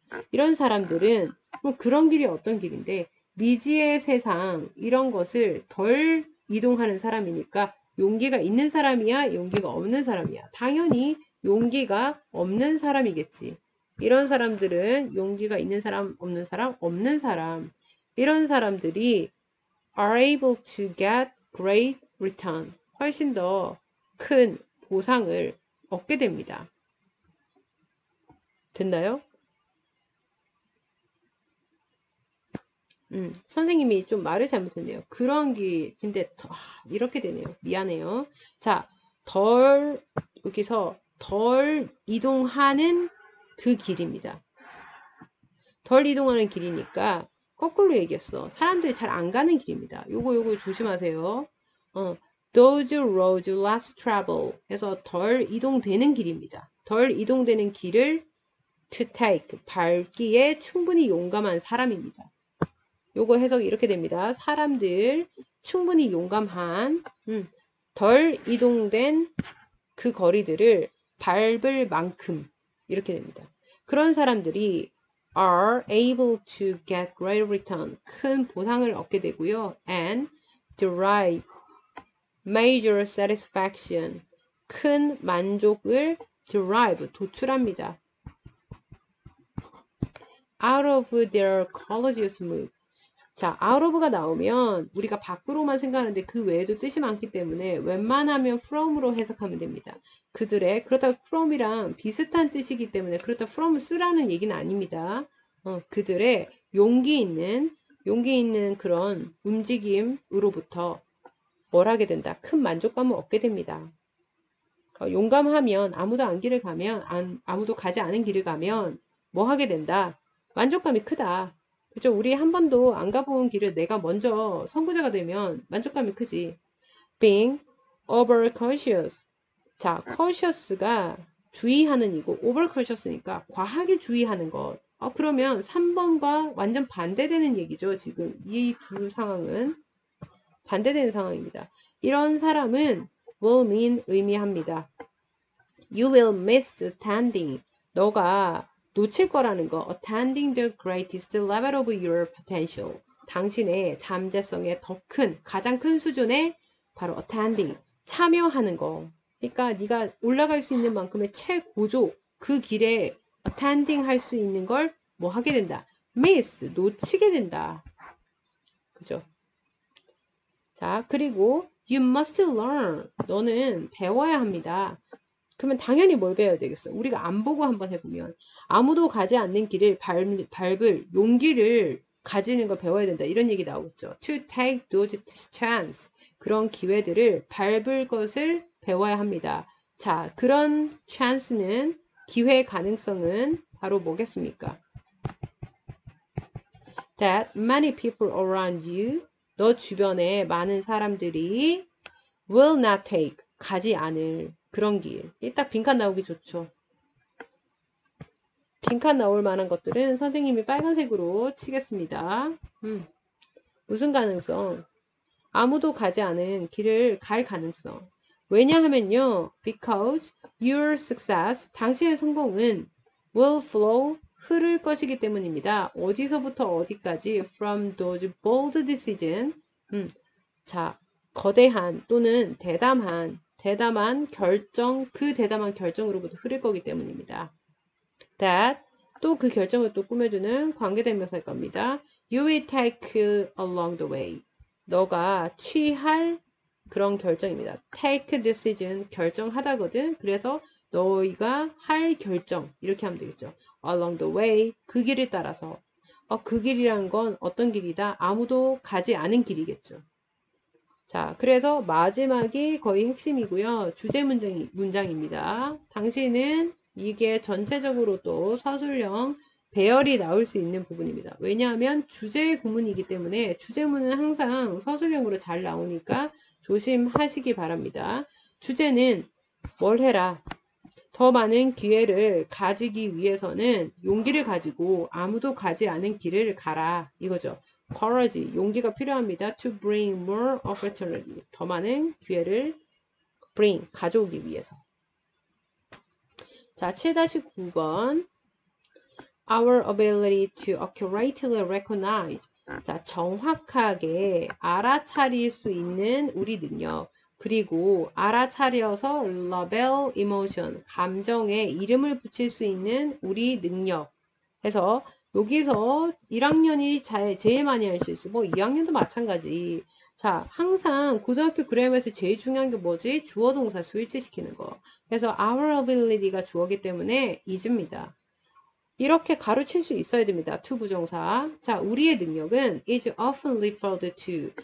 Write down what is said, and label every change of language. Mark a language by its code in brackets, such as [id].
[ko] 이런 사람들은 그런 길이 어떤 길인데 미지의 세상 이런 것을 덜 이동하는 사람이니까 용기가 있는 사람이야, 용기가 없는 사람이야. 당연히 용기가 없는 사람이겠지. 이런 사람들은 용기가 있는 사람, 없는 사람, 없는 사람. 이런 사람들이 [en] are able to get great return. [ko] 훨씬 더 큰 보상을 얻게 됩니다. 됐나요? 선생님이 좀 말을 잘못했네요. 그런 근데 이렇게 되네요. 미안해요. 자, 여기서 덜 이동하는 그 길입니다. 덜 이동하는 길이니까 거꾸로 얘기했어. 사람들이 잘 안 가는 길입니다. 요거 조심하세요. [en] those roads less travel [ko] 해서 덜 이동되는 길입니다. 덜 이동되는 길을 [en] to take, [ko] 밟기에 충분히 용감한 사람입니다. 요거 해석이 이렇게 됩니다. 사람들, 충분히 용감한, 덜 이동된 그 거리들을 밟을 만큼, 이렇게 됩니다. 그런 사람들이 [en] are able to get great return, [ko] 큰 보상을 얻게 되고요. [en] and derive major satisfaction, [ko] 큰 만족을 [en] derive, [ko] 도출합니다. [en] out of their courageous move. [ko] 자, out of가 나오면 우리가 밖으로만 생각하는데 그 외에도 뜻이 많기 때문에 웬만하면 from으로 해석하면 됩니다. 그렇다고 from이랑 비슷한 뜻이기 때문에 그렇다고 from 쓰라는 얘기는 아닙니다. 그들의 용기 있는 그런 움직임으로부터 뭘 하게 된다? 큰 만족감을 얻게 됩니다. 용감하면 아무도 가지 않은 길을 가면 뭐 하게 된다? 만족감이 크다. 그죠? 우리 한 번도 안 가본 길을 내가 먼저 선구자가 되면 만족감이 크지. [en] being overcautious. [ko] 자, cautious가 주의하는 이고 overcautious니까 과하게 주의하는 것. 그러면 3번과 완전 반대되는 얘기죠. 지금 이 두 상황은 반대되는 상황입니다. 이런 사람은 [en] will mean [ko] 의미합니다. [en] You will miss attending. [ko] 너가 놓칠 거라는 거. [en] attending the greatest level of your potential. [ko] 당신의 잠재성의 더 큰, 가장 큰 수준의 바로 attending. 참여하는 거. 그러니까 네가 올라갈 수 있는 만큼의 최고조 그 길에 attending 할 수 있는 걸 뭐 하게 된다. miss. 놓치게 된다. 그죠? 자, 그리고 [en] you must learn. [ko] 너는 배워야 합니다. 그러면 당연히 뭘 배워야 되겠어? 우리가 안 보고 한번 해보면 아무도 가지 않는 길을 밟을 용기를 가지는 걸 배워야 된다. 이런 얘기 나오겠죠. [en] To take those chance. [ko] 그런 기회들을 밟을 것을 배워야 합니다. 자, 그런 chance는 기회 가능성은 바로 뭐겠습니까? [en] That many people around you. [ko] 너 주변에 많은 사람들이 [en] will not take. [ko] 가지 않을 그런 길. 딱 빈칸 나오기 좋죠. 빈칸 나올 만한 것들은 선생님이 빨간색으로 치겠습니다. 무슨 가능성? 아무도 가지 않은 길을 갈 가능성. 왜냐하면요. [en] Because your success, [ko] 당신의 성공은 [en] will flow, [ko] 흐를 것이기 때문입니다. 어디서부터 어디까지 [en] from those bold decisions. [ko] 자, 거대한 또는 대담한 결정, 그 대담한 결정으로부터 흐를 거기 때문입니다. That 또 그 결정을 또 꾸며주는 관계대명사일 겁니다. [en] You will take along the way. [ko] 너가 취할 그런 결정입니다. [en] Take decision [ko] 결정하다거든. 그래서 너희가 할 결정 이렇게 하면 되겠죠. [en] Along the way [ko] 그 길을 따라서. 그 길이란 건 어떤 길이다? 아무도 가지 않은 길이겠죠. 자, 그래서 마지막이 거의 핵심이고요. 주제 문장입니다. 당신은 이게 전체적으로 또 서술형 배열이 나올 수 있는 부분입니다. 왜냐하면 주제 구문이기 때문에 주제문은 항상 서술형으로 잘 나오니까 조심하시기 바랍니다. 주제는 뭘 해라. 더 많은 기회를 가지기 위해서는 용기를 가지고 아무도 가지 않은 길을 가라. 이거죠. courage, 용기가 필요합니다. [en] To bring more opportunity, [ko] 더 많은 기회를 bring, 가져오기 위해서. 자, 7-9번. [en] Our ability to accurately recognize. [ko] 자, 정확하게 알아차릴 수 있는 우리 능력. 그리고 알아차려서 [en] label emotion, [ko] 감정에 이름을 붙일 수 있는 우리 능력. 해서 여기서 1학년이 제일 많이 할 수 있어. 뭐 2학년도 마찬가지. 자, 항상 고등학교 그래머에서 제일 중요한 게 뭐지? 주어 동사 수일치시키는 거. 그래서 our ability가 주어기 때문에 is입니다. 이렇게 가로칠 수 있어야 됩니다. to 부정사. 자, 우리의 능력은 [en] is often referred to.